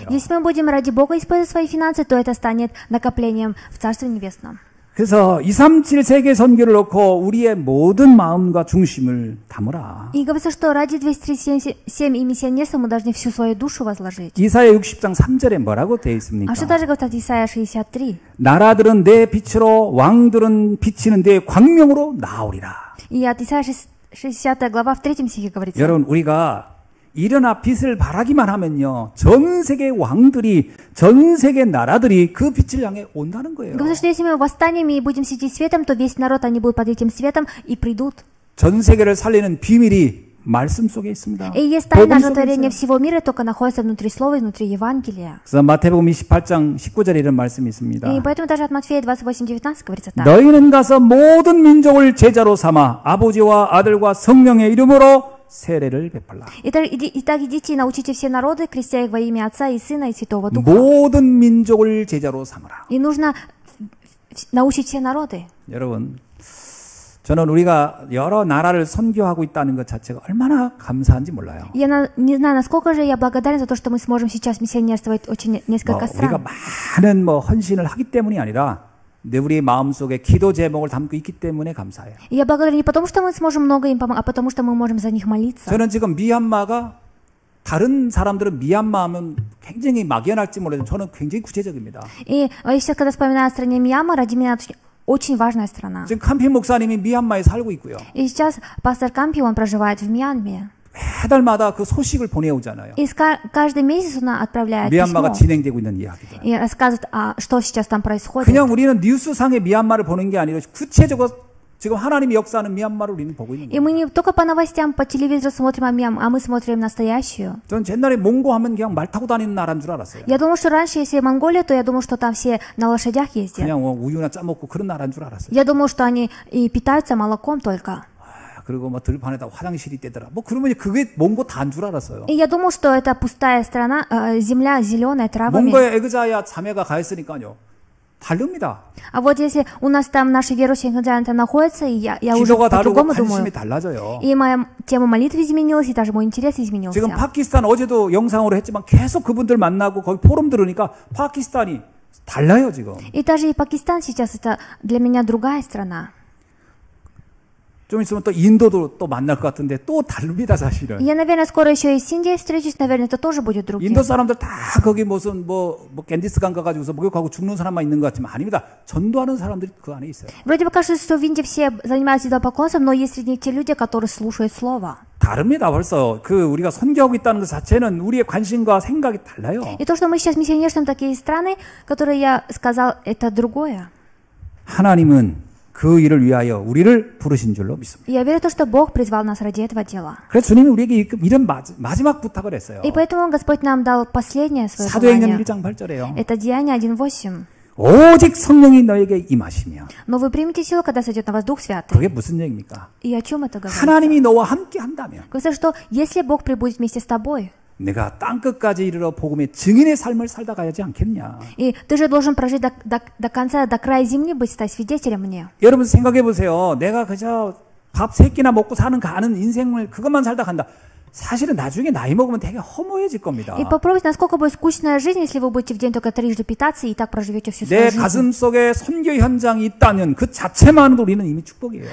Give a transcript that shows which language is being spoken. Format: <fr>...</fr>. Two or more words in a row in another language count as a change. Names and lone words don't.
<ru>Если мы будем ради Бога использовать свои финансы, то это станет накоплением в Царстве Небесном.</ru> <ko>그래서 237 세계 선교를 놓고 우리의 모든 마음과 중심을 담으라.</ko> <ru>И говорится, что ради 237 и миссионерства мы должны всю свою душу возложить.</ru> <ko>이사야 60장 3절에 뭐라고 되어 있습니까?</ko> <ru>А что даже говорит Исайя 63?</ru> <ko>나라들은 내 빛으로 왕들은 비치는 내 광명으로 나오리라.</ko> <ru>И от Исайя 60 глава в 3 стихе говорится.</ru> <ko>여러분 우리가 일어나 빛을 발하기만 하면요 전 세계 왕들이 전 세계 나라들이 그 빛을 향해 온다는 거예요.</ko> <ru>Говорится, что если мы восстанем и будем светить светом, то весь народ, они будут под этим светом и придут.</ru> <ko>전 세계를 살리는 비밀이 말씀 속에 있습니다.</ko> <ru>И есть тайна</ru> <ko>복음 속에</ko> <ru>оживотворения</ru> <ko>있어요.</ko> <ru>всего мира, только находится внутри слова и внутри Евангелия.</ru> <ko>그래서 마태복음 28장 19절에 이런 말씀이 있습니다.</ko> <ru>И поэтому даже от Матфея 28:19 говорится так.</ru> <ko>너희는 가서 모든 민족을 제자로 삼아 아버지와 아들과 성령의 이름으로 세례를 베풀라.</ko> <ru>Итак, идите и научите все народы, крестя их во имя Отца и Сына и Святого Духа.</ru> <ko>모든 민족을 제자로 삼으라.</ko> <ru>И нужно научить все народы.</ru> <ko>여러분, 저는 우리가 여러 나라를 선교하고 있다는 것 자체가 얼마나 감사한지 몰라요.</ko> <ru>Я не знаю, насколько же я благодарен за то, что мы сможем сейчас миссионерствовать очень несколько</ru> <ko>우리가</ko> <ru>стран.</ru> <ko>많은 헌신을 하기 때문이 아니라 우리의 마음속에 기도 제목을 담고 있기 때문에 감사해요.</ko> <ru>Я благодарен не потому, что мы сможем много им помочь, а потому, что мы можем за них молиться.</ru> <ko>저는 지금 미얀마가 다른 사람들은 미얀마 하면 굉장히 막연할지 몰라도 저는 굉장히 구체적입니다.</ko> <ru>И сейчас, когда вспоминаю о стране Мьянма, ради меня это очень важная страна.</ru> <ko>지금 캄피 목사님이 미얀마에 살고 있고요.</ko> <ru>И сейчас пастор Кампи, он проживает в Мьянме.</ru> <ko>매달마다 그 소식을 보내오잖아요.</ko> <ru>И каждый месяц он отправляет</ru> <ko>미얀마가</ko> <ru>письмо</ru> <ko>진행되고 있는 이야기들.</ko> <ru>и рассказывает, что сейчас там происходит.</ru> <ko>그냥 우리는 뉴스상의 미얀마를 보는 게 아니라 구체적으로 지금 하나님이 역사하는 미얀마를 우리는 보고 있는</ko> <ru>И</ru> <ko>거예요.</ko> <ru>мы не только по новостям, по телевизору смотрим о Мьянме, а мы смотрим настоящую.</ru> <ko>전 옛날에 몽고 하면 그냥 말 타고 다니는 나라인 줄 알았어요.</ko> <ru>Я думал, что раньше, если Монголия, то я думал, что там все на лошадях ездят.</ru> <ko>그냥 우유나 짜먹고 그런 나라인 줄 알았어요.</ko> <ru>Я думал, что они и питаются молоком только.</ru> <ko>그리고 뭐 들판에다 화장실이 있대더라. 뭐 그러면 그게 몽고 다인 줄 알았어요.</ko> <ru>И я думал, что это пустая страна, земля зеленая, травами.</ru> <ko>몽고에 에그자야 자매가 가 있으니까요. 다릅니다.</ko> <ru>А вот если у нас там наши верующие христиане находятся, и я уже</ru> <ko>기도가 다르고</ko> <ru>по-другому</ru> <ko>관심이</ko> <ru>думаю.</ru> <ko>달라져요.</ko> <ru>И моя тема молитвы изменилась, и даже мой интерес изменился.</ru> <ko>지금 파키스탄 어제도 영상으로 했지만 계속 그분들 만나고 거기 포럼 들으니까 파키스탄이 달라요 지금.</ko> <ru>И даже и Пакистан сейчас это для меня другая страна.</ru> <ko>좀 있으면 또 인도도 또 만날 것 같은데 또 다릅니다 사실은.</ko> <ru>Я, наверное, скоро еще и с Индией встречусь, наверное, это тоже будет другим.</ru> <ko>인도 사람들 다 거기 무슨 뭐 겐디스강 가가지고서 목욕하고 죽는 사람만 있는 것 같지만 아닙니다. 전도하는 사람들이 그 안에 있어요.</ko> <ru>Вроде бы кажется, что в Индии все занимаются идолопоклонством, но есть среди них те люди, которые слушают Слово.</ru> <ko>다릅니다 벌써. 그 우리가 선교하고 있다는 것 자체는 우리의 관심과 생각이 달라요.</ko> <ru>И то, что мы сейчас миссионерствуем такие страны, которые я сказал, это другое.</ru> <ko>하나님은 그 일을 위하여 우리를 부르신 줄로 믿습니다.</ko> <ru>Я верю в то, что Бог призвал нас ради этого дела.</ru> <ko>그래서 주님이 우리에게 이런 마지막 부탁을 했어요.</ko> <ru>И поэтому Господь нам дал последнее свое</ru> <ko>사도행전</ko> <ru>желание.</ru> <ko>1장 8절에요.</ko> <ru>Это Деяние 1:8.</ru> <ko>오직 성령이 너에게 임하시며.</ko> <ru>Но вы примете силу, когда сойдет на вас Дух Святый.</ru> <ko>그게 무슨 얘기입니까?</ko> <ru>И о чем это говорится?</ru> <ko>하나님이 너와 함께 한다면</ko> <ru>Говорится, что если Бог прибудет вместе с тобой,</ru> <ko>내가 땅끝까지 이르러 복음의 증인의 삶을 살다 가야지 않겠냐.</ko> <ru>и ты же должен прожить до конца, до края земли, быть стать свидетелем мне.</ru> <ko>여러분 생각해 보세요. 내가 그저 밥 3끼나 먹고 가는 인생을 그것만 살다 간다. 사실은 나중에 나이 먹으면 되게 허무해질 겁니다.</ko> <ru>И попробуйте, насколько будет скучная жизнь, если вы будете в день только трижды питаться и так проживете всю свою</ru> <ko>내</ko> <ru>жизнь.</ru> <ko>가슴 속에 선교 현장이 있다면 그 자체만으로도 우리는 이미 축복이에요.</ko>